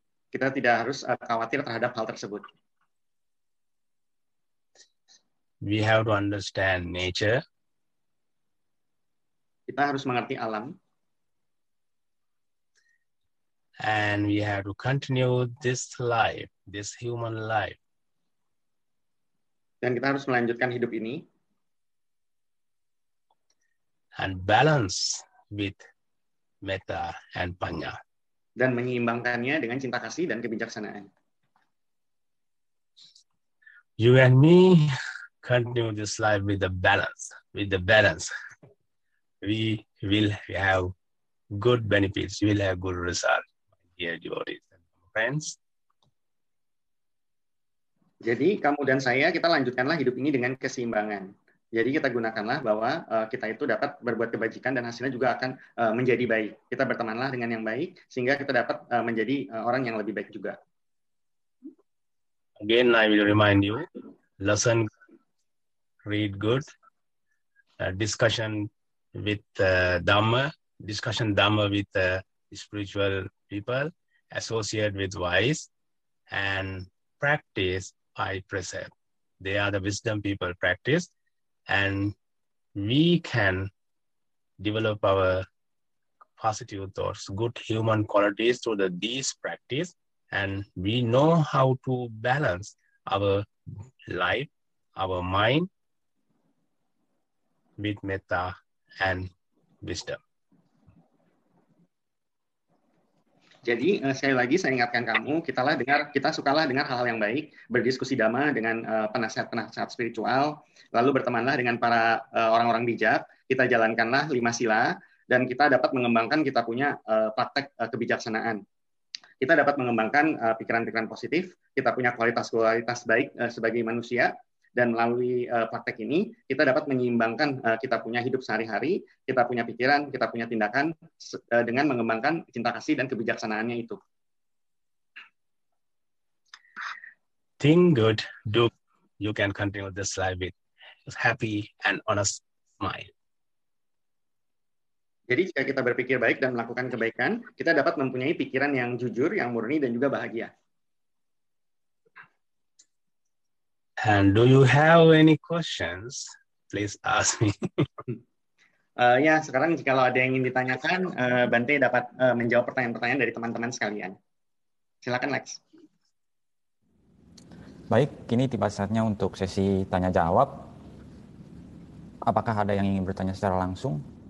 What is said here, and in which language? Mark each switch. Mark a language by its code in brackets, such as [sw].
[id] Kita tidak harus khawatir terhadap hal tersebut. [en] We have to understand nature. [id] Kita harus mengerti alam. [en] And we have to continue this life, this human life. [id] Dan kita harus melanjutkan hidup ini. [en] And balance with metta and panya. [id] Dan menyeimbangkannya dengan cinta kasih dan kebijaksanaan. [en] You and me continue this life with the balance. We will have good benefits. We will have good results. Dear devotees and friends. [id] Jadi kamu dan saya, kita lanjutkanlah hidup ini dengan keseimbangan. Jadi kita gunakanlah bahwa kita itu dapat berbuat kebajikan dan hasilnya juga akan menjadi baik. Kita bertemanlah dengan yang baik sehingga kita dapat menjadi orang yang lebih baik juga. [en] Again, I will remind you, listen, read good, discussion with Dhamma with spiritual people, associate with wise, and practice by precept. They are the wisdom people practice, and we can develop our positive thoughts, good human qualities through these practice, and we know how to balance our life, our mind with metta and wisdom. [id] Jadi sekali lagi saya ingatkan kamu, kita sukalah dengar hal-hal yang baik, berdiskusi dhamma dengan penasihat-penasihat spiritual, lalu bertemanlah dengan para orang-orang bijak, kita jalankanlah 5 sila, dan kita dapat mengembangkan kita punya praktek kebijaksanaan. Kita dapat mengembangkan pikiran-pikiran positif, kita punya kualitas-kualitas baik sebagai manusia, dan melalui praktek ini kita dapat menyeimbangkan kita punya hidup sehari-hari, kita punya pikiran, kita punya tindakan dengan mengembangkan cinta kasih dan kebijaksanaannya itu. [en] Think good, do. You can continue this life with happy and honest mind. [id] Jadi jika kita berpikir baik dan melakukan kebaikan, kita dapat mempunyai pikiran yang jujur, yang murni, dan juga bahagia. [en] And do you have any questions? Please ask me. [id] Ya, sekarang kalau ada yang ingin ditanyakan, Bante dapat menjawab pertanyaan-pertanyaan dari teman-teman sekalian. Silakan, Lex. Baik, kini tiba saatnya untuk sesi tanya-jawab. Apakah ada yang ingin bertanya secara langsung?